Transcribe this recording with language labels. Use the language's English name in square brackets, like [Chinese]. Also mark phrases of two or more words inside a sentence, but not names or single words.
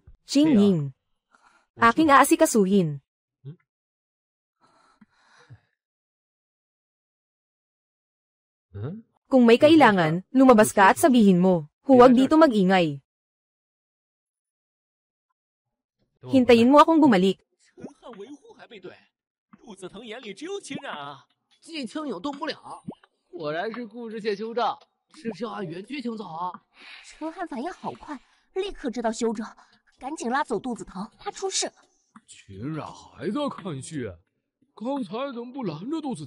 [Filipino] Qingying. Aking aasikasuhin. Kung may kailangan, lumabas ka at sabihin mo. Huwag dito mag-ingay. Hintayin mo akong bumalik. [Chinese] 陈汉维护还背对，陆子腾眼里只有秦冉啊！季青扭动不了，果然是故事线修正，是不是要按原剧情走啊？陈汉反应好快，立刻知道休整，赶紧拉走肚子疼，怕出事。秦冉还在看戏，刚才怎么不拦着肚子疼？